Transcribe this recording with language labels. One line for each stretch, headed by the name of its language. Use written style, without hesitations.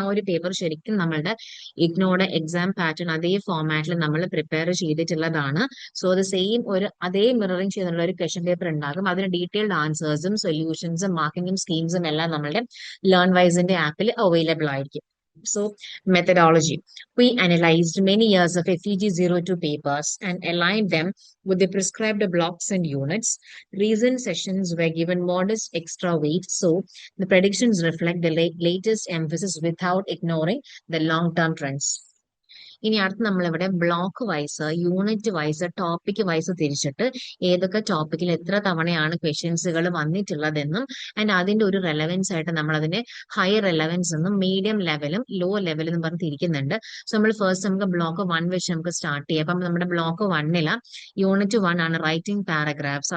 Malayalam: ആ ഒരു പേപ്പർ ശരിക്കും നമ്മളുടെ ഇഗ്നോയുടെ എക്സാം പാറ്റേൺ അതേ ഫോമാറ്റിൽ നമ്മൾ പ്രിപ്പയർ ചെയ്തിട്ടുള്ളതാണ്. സോ അത് സെയിം അതേ മിററിംഗ് ചെയ്തിട്ടുള്ള ഒരു ക്വസ്റ്റ്യൻ പേപ്പർ ഉണ്ടാകും. അതിന് ഡീറ്റെയിൽഡ് ആൻസേഴ്സും സൊല്യൂഷൻസും മാർക്കിംഗും സ്കീംസും എല്ലാം നമ്മളുടെ ലേൺവൈസിന്റെ ആപ്പിൽ അവൈലബിൾ ആയിരിക്കും.
English: So, methodology. We analyzed many years of FEG02 papers and aligned them with the prescribed blocks and units. Recent sessions were given modest extra weight, so the predictions reflect the latest emphasis without ignoring the long-term trends.
Malayalam: ഇനി അടുത്ത് നമ്മളിവിടെ block vice, unit wise, topic wise തിരിച്ചിട്ട് ഏതൊക്കെ ടോപ്പിക്കിൽ എത്ര തവണയാണ് ക്വസ്റ്റ്യൻസുകൾ വന്നിട്ടുള്ളതെന്നും and അതിന്റെ ഒരു റെലവൻസ് ആയിട്ട് നമ്മൾ അതിന്റെ ഹൈ റെലവൻസ് എന്നും മീഡിയം ലെവലും ലോ ലെവലും എന്ന് പറഞ്ഞ് തിരിക്കുന്നുണ്ട്. സോ നമ്മൾ ഫസ്റ്റ് നമുക്ക് ബ്ലോക്ക് 1 വെച്ച് നമുക്ക് സ്റ്റാർട്ട് ചെയ്യാം. അപ്പം നമ്മുടെ ബ്ലോക്ക് 1 യൂണിറ്റ് 1 ആണ് റൈറ്റിംഗ് പാരഗ്രാഫ്സ്.